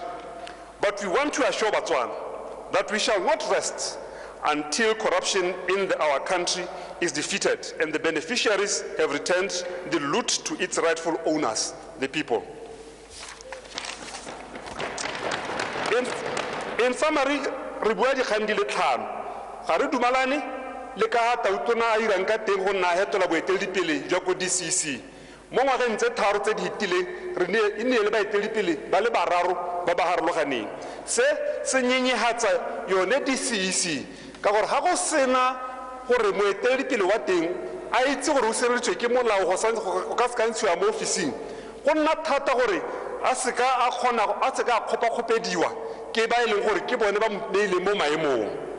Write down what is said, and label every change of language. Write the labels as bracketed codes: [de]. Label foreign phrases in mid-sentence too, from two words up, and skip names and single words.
[en] But we want to assure Botswana that we shall not rest until corruption in our country is defeated and the beneficiaries have returned the loot to its rightful owners, the people. In summary, [tn] re bua dikgang di le tlhano ga re dumalane le ka tautona a irang ka teng go nna hetola boeteledipele jwa ko DCC mo ngwageng tse tharo tse di hitileng e ne le baeteledipele ba le bararo ba ba harologaneng. Se se nyenyehatsa yone DCC ka gore ga go sena gore moeteledipele wa teng a itse gore o seretswe ke molao go ka se ka ntshiwa mo ofising go nna thata gore a se ka a kgopakgopediwa ke ba e leng gore ke bone ba beile mo maemong.